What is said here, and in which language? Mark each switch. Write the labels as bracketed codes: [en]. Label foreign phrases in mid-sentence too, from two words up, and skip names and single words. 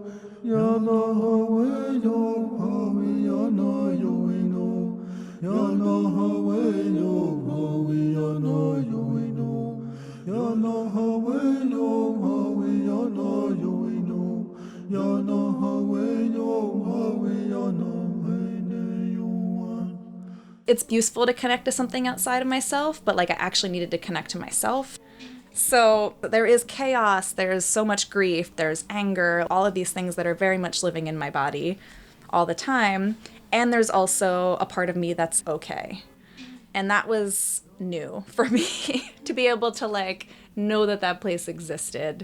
[en] Yana hawe yo hawe yana yo we no. Yana hawe yo hawe yana yo we no. Yana hawe yo hawe yana yo we no. Yana hawe yo hawe yana we ne yo one. It's useful to connect to something outside of myself, but like I actually needed to connect to myself. So there is chaos, there's so much grief, there's anger, all of these things that are very much living in my body all the time. And there's also a part of me that's okay. And that was new for me to be able to like know that that place existed.